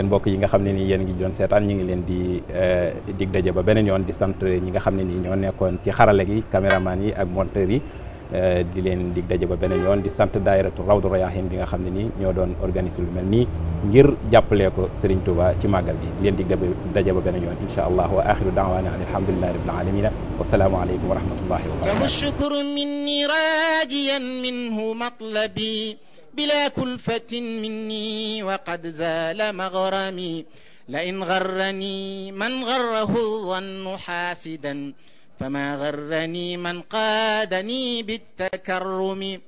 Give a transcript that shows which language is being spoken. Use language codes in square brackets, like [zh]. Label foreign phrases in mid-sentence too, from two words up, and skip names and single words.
[wo] mbokk yi nga xam ne nii yéen ngi doon seetaan ñu ngi leen di dig daje ba beneen yoon di sant ñi nga xam ne nii ñoo nekkoon ci xarale gi caméraman yi ak monteur yi di leen dig daje ba beneen yoon di sant daayiratu Rawdu Rayaahin bi nga xam ne nii ñoo doon organiser lu mel nii ngir jàppalee ko Serigne Touba ci màggal gi leen dig daje ba beneen yoon [ar] إن شاء الله وآخر دعوانا أن الحمد لله رب العالمين والسلام عليكم ورحمة الله وبركاته. الشكر مني راجيا منه مطلبي بلا كلفة مني وقد زال مغرمي لئن غرني من غره الظن حاسدا فما غرني من قادني بالتكرم